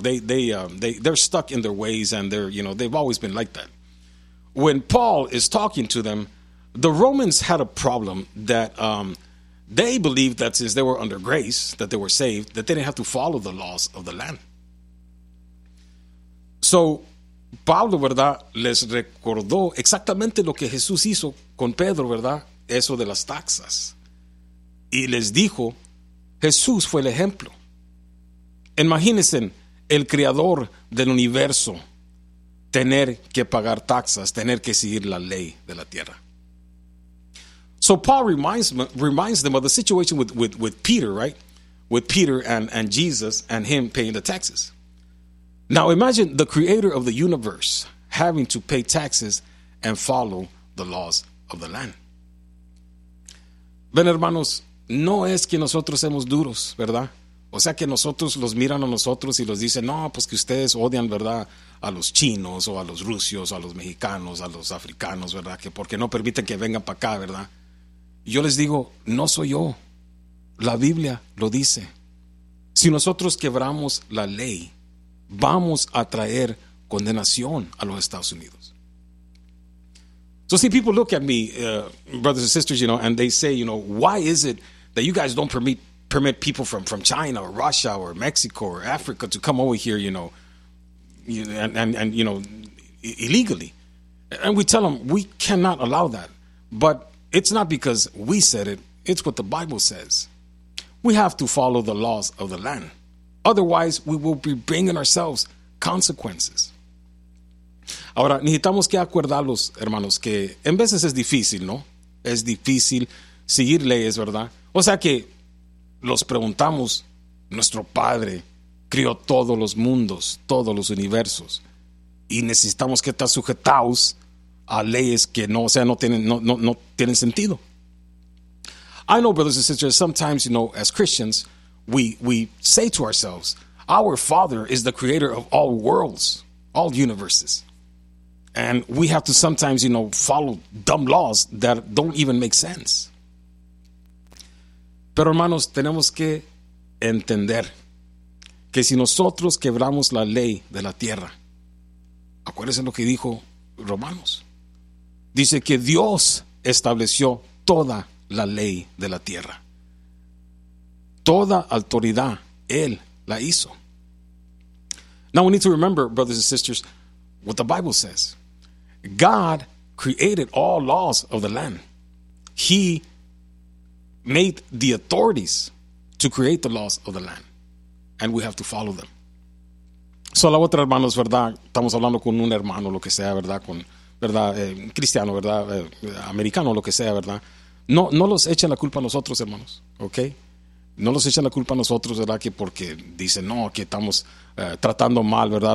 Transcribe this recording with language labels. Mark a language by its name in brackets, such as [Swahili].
[English] They're stuck in their ways, and they're, you know, they've always been like that. When Paul is talking to them, the Romans had a problem that they believed that since they were under grace, that they were saved, that they didn't have to follow the laws of the land. [Spanish] So Pablo, ¿verdad?, les recordó exactamente lo que Jesús hizo con Pedro, ¿verdad?, eso de las taxas. Y les dijo, Jesús fue el ejemplo. Imagínense el creador del universo tener que pagar taxas, tener que seguir la ley de la tierra. [English] So Paul reminds them of the situation with Peter, right? With Peter and Jesus and him paying the taxes. Now imagine the creator of the universe having to pay taxes and follow the laws of the land. [Spanish] Ven, hermanos, no es que nosotros seamos duros, ¿verdad? O sea, que nosotros los miran a nosotros y los dicen, no, pues que ustedes odian, ¿verdad?, a los chinos o a los rusos o a los mexicanos, a los africanos, ¿verdad?, que porque no permiten que vengan para acá, ¿verdad? Yo les digo, no soy yo. La Biblia lo dice. Si nosotros quebramos la ley, vamos a traer condenación a los Estados Unidos. [English] So see, people look at me, brothers and sisters, you know, and they say, you know, why is it that you guys don't permit people from China or Russia or Mexico or Africa to come over here, you know, and you know, illegally? And we tell them we cannot allow that. But it's not because we said it. It's what the Bible says. We have to follow the laws of the land. Otherwise, we will be bringing ourselves consequences. [Spanish] Ahora, necesitamos que acordarlos, hermanos, que en veces es difícil, ¿no? Es difícil seguir leyes, ¿verdad? O sea que los preguntamos, nuestro Padre crió todos los mundos, todos los universos, y necesitamos que estén sujetados a leyes que no, o sea, no tienen sentido. [English] I know, brothers and sisters, sometimes, you know, as Christians, we say to ourselves, our Father is the creator of all worlds, all universes. And we have to sometimes, you know, follow dumb laws that don't even make sense. [Spanish] Pero hermanos, tenemos que entender que si nosotros quebramos la ley de la tierra, acuérdense lo que dijo Romanos. Dice que Dios estableció toda la ley de la tierra. Toda autoridad, Él la hizo. [English] Now we need to remember, brothers and sisters, what the Bible says. God created all laws of the land. He made the authorities to create the laws of the land. And we have to follow them. [Spanish] So la otra, hermanos, verdad, estamos hablando con un hermano, lo que sea, verdad, con, verdad, cristiano, verdad, americano, lo que sea, verdad. No los echen la culpa a nosotros, hermanos, ¿ok? No los echen la culpa a nosotros, ¿verdad? Que porque dicen, no, que estamos tratando mal, ¿verdad?